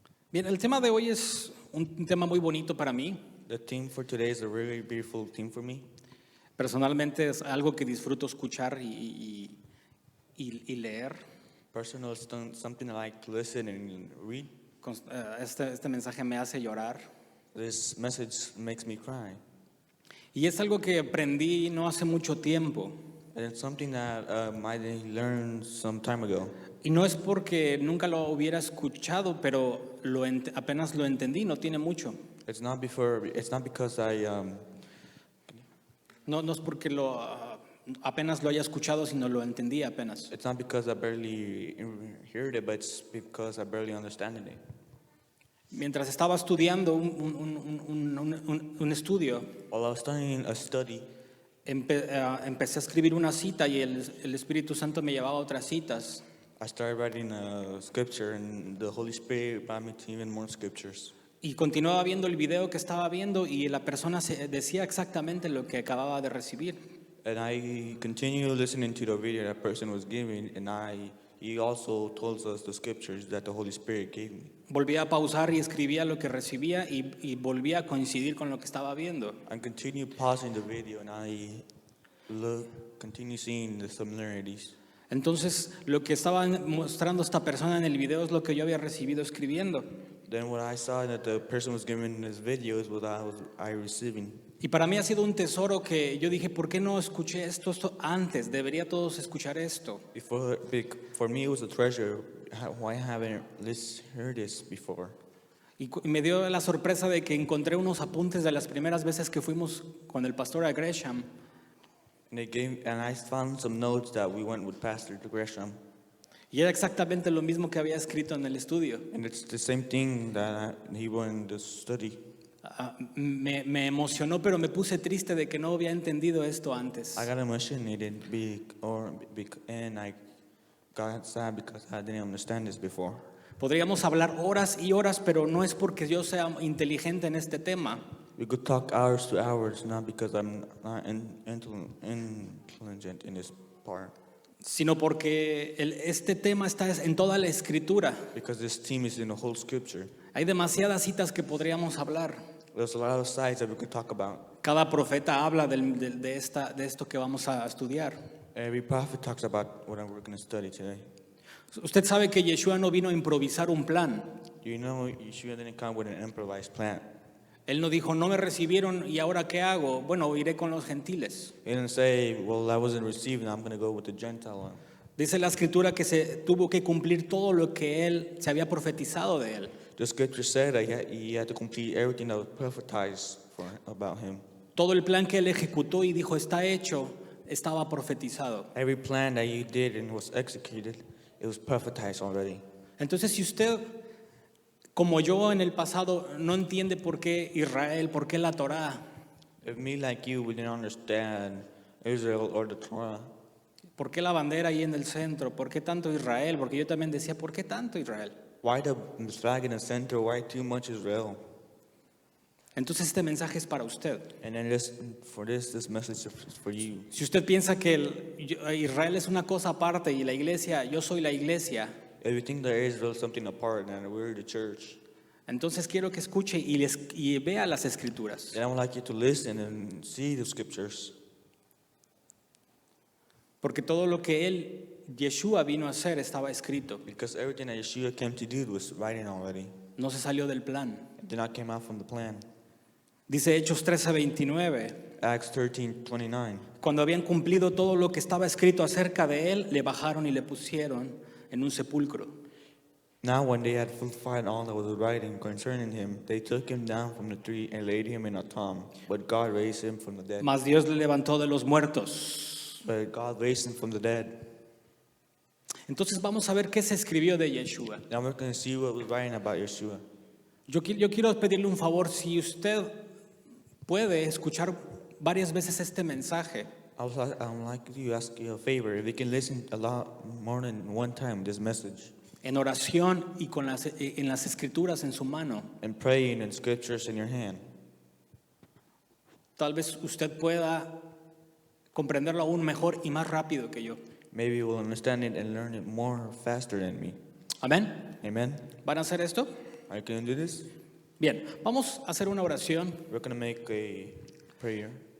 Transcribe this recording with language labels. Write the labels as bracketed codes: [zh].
[es] Bien, el tema de hoy es un tema muy bonito para mí. [en] The theme for today is a really beautiful theme for me. [es] Personalmente es algo que disfruto escuchar y leer. [en] Personal, it's something I like to listen and read. [es] Este mensaje me hace llorar. [en] This message makes me cry. [es] Y es algo que aprendí no hace mucho tiempo. [en] And it's something that I learned some time ago. [es] Y no es porque nunca lo hubiera escuchado, pero apenas lo entendí, no tiene mucho. [en] It's not because [es] No es porque apenas lo haya escuchado, sino lo entendí apenas. [en] it's not because I barely heard it, but it's because I barely understand it. [es] Mientras estaba estudiando un estudio, [en] While I was studying a study, [es] empecé a escribir una cita y el Espíritu Santo me llevaba a otras citas. [en] I started writing a scripture, and the Holy Spirit brought me to even more scriptures. [es] Y continuaba viendo el video que estaba viendo y la persona decía exactamente lo que acababa de recibir. [en] And I continued listening to the video that person was giving, and he also told us the scriptures that the Holy Spirit gave me. [es] Volvía a pausar y escribía lo que recibía y volvía a coincidir con lo que estaba viendo. [en] I continued pausing the video, and I continue seeing the similarities. [es] Entonces, lo que estaba mostrando esta persona en el video es lo que yo había recibido escribiendo. [en] Then what I saw that the person was giving in this video is what I receiving. [es] Y para mí ha sido un tesoro que yo dije, ¿por qué no escuché esto antes? Debería todos escuchar esto. [en] For me, it was a treasure. Why haven't heard this before? [es] Y me dio la sorpresa de que encontré unos apuntes de las primeras veces que fuimos con el pastor a Gresham. [en] And I found some notes that we went with Pastor Gresham. [es] Y era exactamente lo mismo que había escrito en el estudio. [en] And it's the same thing that he wrote in the study. [es] Me emocionó, pero me puse triste de que no había entendido esto antes. [en] I got emotional and I got sad because I didn't understand this before. [es] Podríamos hablar horas y horas, pero no es porque yo sea inteligente en este tema. [en] We could talk hours to hours, not because I'm not intelligent in this part. [es] Sino porque este tema está en toda la Escritura. [en] Because this theme is in the whole scripture. [es] Hay demasiadas citas que podríamos hablar. [en] There's a lot of sides that we could talk about. [es] Cada profeta habla de esto que vamos a estudiar. [en] Every prophet talks about what we're going to study today. [es] Usted sabe que Yeshua no vino a improvisar un plan. [en] You know, Yeshua didn't come with an improvised plan. [es] Él no dijo, no me recibieron y ahora qué hago. Bueno, iré con los gentiles. [en] He didn't say, well, I wasn't received, I'm going to go with the Gentile one. [es] Dice la Escritura que se tuvo que cumplir todo lo que él se había profetizado de él. [en] The scripture said that he had to complete everything that was prophesied about him. [es] Todo el plan que él ejecutó y dijo está hecho, estaba profetizado. [en] Every plan that he did and was executed, it was prophesied already. [es] Entonces, si usted, como yo en el pasado, no entiende por qué Israel, por qué la Torá, [en] If me like you, we didn't understand Israel or the Torah, [es] por qué la bandera ahí en el centro, por qué tanto Israel, porque yo también decía, ¿por qué tanto Israel? [en] why the flag in the center? Why too much Israel? [es] Entonces este mensaje es para usted. [en] And then this message is for you. [es] Si usted piensa que Israel es una cosa aparte y la iglesia, yo soy la iglesia, [en] If you think that Israel is something apart and we're the church, [es] entonces quiero que escuche y vea las escrituras. [en] then I would like you to listen and see the scriptures. [es] Porque todo lo que Yeshua vino a hacer estaba escrito. [en] Because everything that Yeshua came to do was writing already. [es] No se salió del plan. [en] It did not come out from the plan. [es] Dice Hechos 13:29. [en] Acts 13:29. [es] Cuando habían cumplido todo lo que estaba escrito acerca de él, le bajaron y le pusieron en un sepulcro. [en] Now when they had fulfilled all that was writing concerning him, they took him down from the tree and laid him in a tomb. But God raised him from the dead. [es] Mas Dios le levantó de los muertos. [en] But God raised him from the dead. [es] Entonces vamos a ver qué se escribió de Yeshua. [en] Now we're going to see what was writing about Yeshua. [es] Yo quiero pedirle un favor, si usted puede escuchar varias veces este mensaje, [en] I'd like to ask you a favor. If you can listen a lot more than one time this message, [es] en oración y en las escrituras en su mano, [en] and praying and scriptures in your hand, [es] tal vez usted pueda comprenderlo aún mejor y más rápido que yo. [en] maybe you will understand it and learn it more faster than me. [es] Amén. [en] Amen. [es] ¿Van a hacer esto? [en] Are you going to do this? [es] Bien, vamos a hacer una oración. [en] We're going to make a prayer.